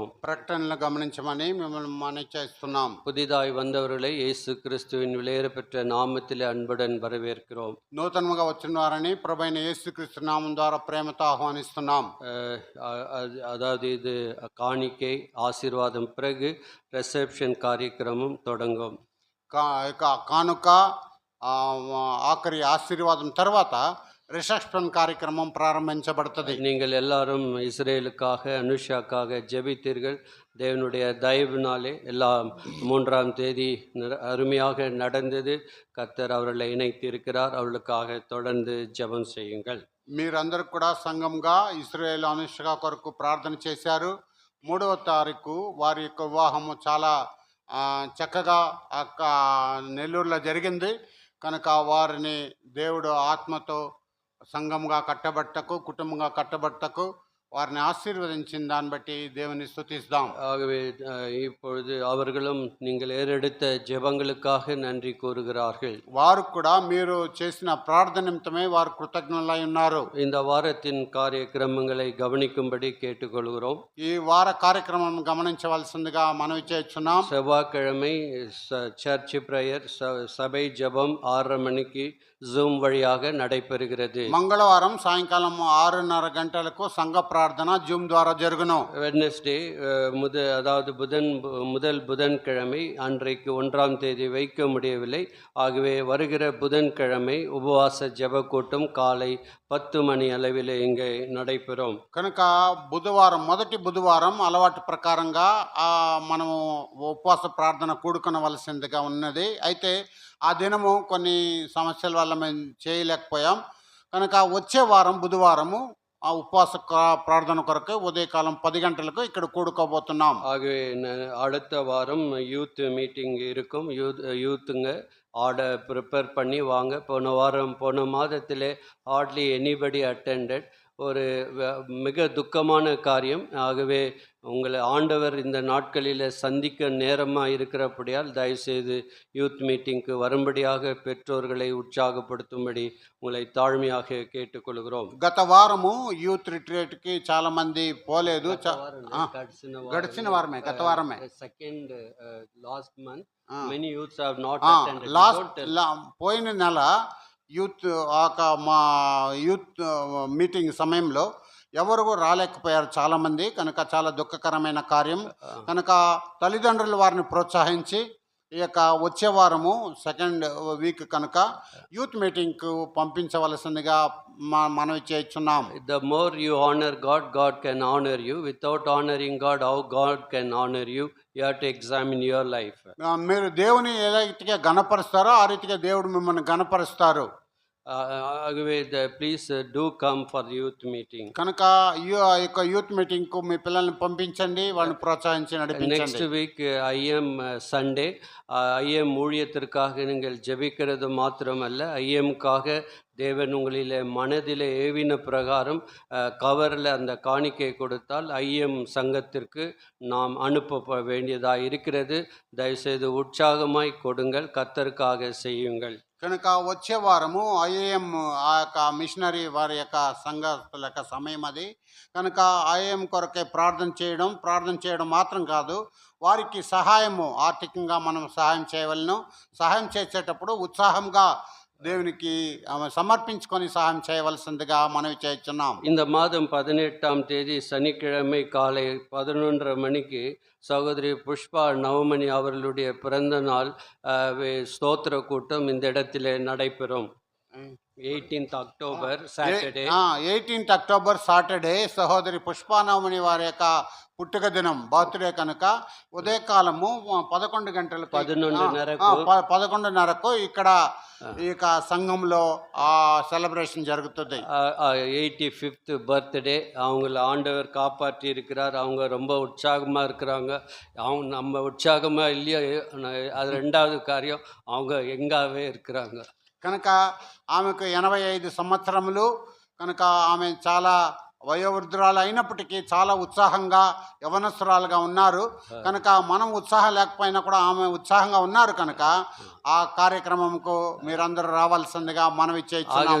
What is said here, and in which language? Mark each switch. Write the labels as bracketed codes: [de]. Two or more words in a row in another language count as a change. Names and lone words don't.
[te] ప్రకటనలు గమనించమని మిమ్మల్ని మనవి చేస్తున్నాం. [ta] புதிதாய் வந்தவர்களை இயேசு கிறிஸ்துவின் விலையேறப்பெற்ற நாமத்திலே அன்புடன் வரவேற்கிறோம். [te] నూతనంగా వచ్చిన వారిని ప్రభైన యేసుక్రీస్తు నామం ద్వారా ప్రేమతో ఆహ్వానిస్తున్నాం. [ta] அதாவது இது காணிக்கை ஆசீர்வாதம் பிறகு ரிசப்ஷன் காரியக்கிரமம் தொடங்கும். [te] కానుక ఆఖరి ఆశీర్వాదం తర్వాత [ta] ரிசப்ஷன் காரியக்கிரமம் [te] ప్రారంభించబడుతుంది. [ta] நீங்கள் எல்லாரும் இஸ்ரேலுக்காக அனுஷாக்காக ஜெபித்தீர்கள். தேவனுடைய தயவினாலே எல்லாம் 3ஆம் தேதி அருமையாக நடந்தது. கர்த்தர் அவர்களை இணைத்திருக்கிறார். அவர்களுக்காக தொடர்ந்து ஜெபம் செய்யுங்கள். [te] మీరందరూ కూడా సంఘంగా ఇశ్రాయేలు అనుష్క కొరకు ప్రార్థన చేశారు. 3వ తారీఖు వారి యొక్క వివాహము చాలా చక్కగా నెల్లూరులో జరిగింది. కనుక వారిని దేవుడు ఆత్మతో సంఘంగా కట్టబట్టకు కుటుంబంగా కట్టబట్టకు వారిని ఆశీర్వదించిన దాన్ని బట్టి దేవుని స్తుతిస్తాం. [ta] ஆகவே இப்பொழுது அவர்களும் நீங்கள் ஏறெடுத்த ஜெபங்களுக்காக நன்றி கூறுகிறார்கள். [te] వారు కూడా మీరు చేసిన ప్రార్థన నిమిత్తమే వారు కృతజ్ఞులై ఉన్నారు. [ta] இந்த வாரத்தின் காரியக்கிரமங்களை கவனிக்கும்படி கேட்டுக்கொள்கிறோம். [te] ఈ వార కార్యక్రమం గమనించవలసిందిగా మనవి చేస్తున్నాం. [ta] செவ்வாய்க்கிழமை [en] church prayer [ta] சபை ஜெபம் 6:30 மணிக்கு ஜூம் வழியாக நடைபெறுகிறது. [te] మంగళవారం సాయంకాలం 6:30 గంటలకు సంఘ ప్రార్థన జూమ్ ద్వారా జరుగును. [ta] வெட்னஸ்டே அதாவது முதல் புதன்கிழமை அன்றைக்கு 1ஆம் தேதி வைக்க முடியவில்லை. ஆகவே வருகிற புதன்கிழமை உபவாச ஜெப கூட்டம் காலை 10 மணி அளவில் இங்கே நடைபெறும். [te] కనుక బుధవారం మొదటి బుధవారం అలవాటు ప్రకారంగా మనము ఉపవాస ప్రార్థన కూడుకొనవలసిందిగా ఉన్నది. అయితే ఆ దినము కొన్ని సమస్యల వల్ల మేము చేయలేకపోయాం. కనుక వచ్చే వారం బుధవారము ఆ ఉపవాస ప్రార్థన కొరకు ఉదయకాలం 10 గంటలకు ఇక్కడ కూడుకోబోతున్నాం. [ta] ஆகவே அடுத்த வாரம் [en] youth meeting [ta] இருக்கும். யூத்துங்க ப்ரிப்பேர் பண்ணி வாங்க. போன மாதத்திலே [en] hardly anybody attended. [ta] ஒரு மிக துக்கமான காரியம். ஆகவே உங்களை ஆண்டவர் இந்த நாட்களில் சந்திக்க நேரமாக இருக்கிறபடியால் தயவுசெய்து [en] youth meetingku [ta] வரும்படியாக பெற்றோர்களை உற்சாகப்படுத்தும்படி உங்களை தாழ்மையாக கேட்டுக்கொள்கிறோம். [te] గత వారము [en] youth retreatki [te] చాలా మంది పోలేదు. గడిచిన వారమే గత వారమే [en] second last month many youths have not attended. [te] పోయిన నెల యూత్ మా [en] youth meeting [te] సమయంలో ఎవరు రాలేకపోయారు చాలామంది. కనుక చాలా దుఃఖకరమైన కార్యం. కనుక తల్లిదండ్రులు వారిని ప్రోత్సహించి ఈ యొక్క వచ్చే వారము [en] second week [te] కనుక [en] youth meetingku [te] పంపించవలసిందిగా మనవి చేస్తున్నాం. [en] The more you honor God, God can honor you. Without honoring God, how God can honor you? You have to examine your life. [te] మీరు దేవుని ఏ రీతిగా గణపరుస్తారో ఆ రీతిగా దేవుడు మిమ్మల్ని గణపరుస్తారు. [en] ஆகவே please do come for youth meeting. [te] కనుక ఈ యొక్క [en] youth meeting [te] కు మీ పిల్లల్ని పంపించండి, వాళ్ళని ప్రోత్సహించి నడిపించండి. [en] next week IM Sunday. [ta] ஐஎம் ஊழியத்திற்காக நீங்கள் ஜெபிக்கிறது மாத்திரமல்ல, ஐஎம்காக தேவன் உங்களிலே மனதிலே ஏவின பிரகாரம் கவரில் அந்த காணிக்கை கொடுத்தால் ஐஎம் சங்கத்திற்கு நாம் அனுப்ப வேண்டியதாக இருக்கிறது. தயவுசெய்து உற்சாகமாய் கொடுங்கள், கர்த்தருக்காக செய்யுங்கள். [te] కనుక వచ్చే వారము ఐఏఎం ఆ యొక్క మిషనరీ వారి యొక్క సంఘస్థుల యొక్క సమయం అది. కనుక ఐఏఎం కొరకే ప్రార్థన చేయడం మాత్రం కాదు, వారికి సహాయము ఆర్థికంగా మనం సహాయం చేయవలను. సహాయం చేసేటప్పుడు ఉత్సాహంగా దేవునికి సమర్పించుకొని సహాయం చేయవలసిందిగా మనవి చేస్తున్నాం. [ta] இந்த மாதம் 18ஆம் தேதி சனிக்கிழமை காலை 11:30 மணிக்கு சகோதரி புஷ்பா நவமணி அவர்களுடைய பிறந்த நாள் ஸ்தோத்திர கூட்டம் இந்த இடத்திலே நடைபெறும். [en] 18th October Saturday. 18th October Saturday [te] సహోదరి పుష్పానవమణి వారి యొక్క పుట్టుక దినం, బర్త్డే. కనుక ఉదయకాలము 11 గంటలకు 11:30కు ఇక్కడ ఈ యొక్క సంఘంలో ఆ సెలబ్రేషన్ జరుగుతుంది. [en] 85th birthday. [ta] அவங்கள ஆண்டவர் காப்பாற்றி இருக்கிறார். அவங்க ரொம்ப உற்சாகமாக இருக்கிறாங்க. அவங்க நம்ம உற்சாகமாக இல்லையோ, அது ரெண்டாவது காரியம், அவங்க எங்காவே இருக்கிறாங்க. [te] కనుక ఆమెకు 85 సంవత్సరములు. కనుక ఆమె చాలా వయోవృద్ధురాలు అయినప్పటికీ చాలా ఉత్సాహంగా యవనస్తురాలుగా ఉన్నారు. కనుక మనం ఉత్సాహం లేకపోయినా కూడా ఆమె ఉత్సాహంగా ఉన్నారు. కనుక ఆ కార్యక్రమంకు మీరందరూ రావాల్సిందిగా మనవి చేస్తున్నాం.